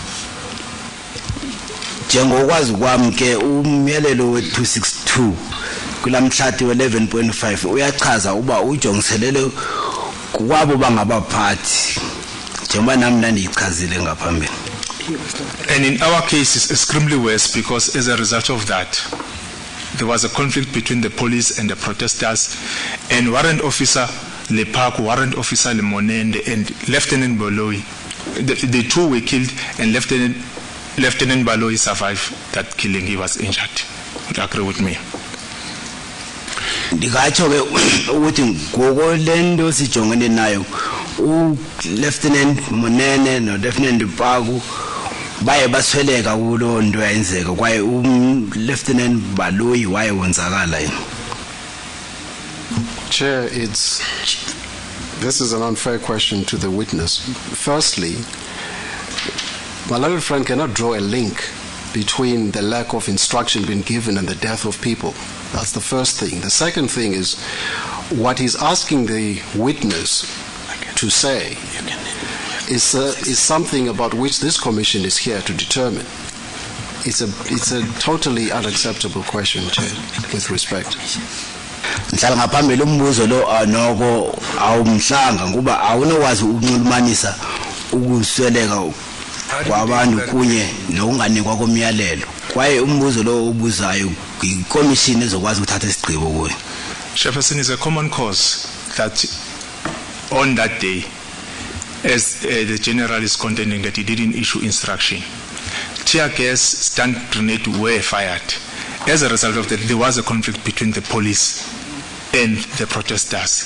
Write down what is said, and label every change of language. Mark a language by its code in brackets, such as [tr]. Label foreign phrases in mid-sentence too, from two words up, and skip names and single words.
[xh] Njengokwazi kwami ke umyalelo we-262 kulamhlathi we-11.5 uyachaza uba ujongiselele kwabo bangabaphathi njengoba nami nandiyichazile ngaphambili. [en] And in our case, it's extremely worse because as a result of that, there was a conflict between the police and the protesters, and Warrant Officer Lepak, Warrant Officer Lemonende, and Lieutenant Boloi. The two were killed, and Lieutenant Boloi survived that killing. He was injured. Would you agree with me? [xh] Ndikatsho ke ukuthi ngokolento sijongene nayo Lieutenant Monene no Lieutenant Paku baye basweleka kulo nto yayenzeka kwaye Lieutenant Baloyi waye wonzakala yini? [en] Chair, this is an unfair question to the witness. Firstly, my learned friend cannot draw a link between the lack of instruction being given and the death of people. That's the first thing. The second thing is what he's asking the witness to say is something about which this commission is here to determine. It's a totally unacceptable question, Chair, with respect. [xh] Mhlala ngaphambili umbuzo lo noko awumhlanga ngoba awunokwazi ukunxulumanisa ukusweleka kwabantu kunye nokunganikwa komyalelo kwaye umbuzo lo ubuzayo ikomishini ezokwazi ukuthatha isigqibo kuyo. [en] Chairperson, is a common cause that on that day, as the general is contending that he didn't issue instruction, tear gas, stun grenade were fired. As a result of that, there was a conflict between the police and the protesters.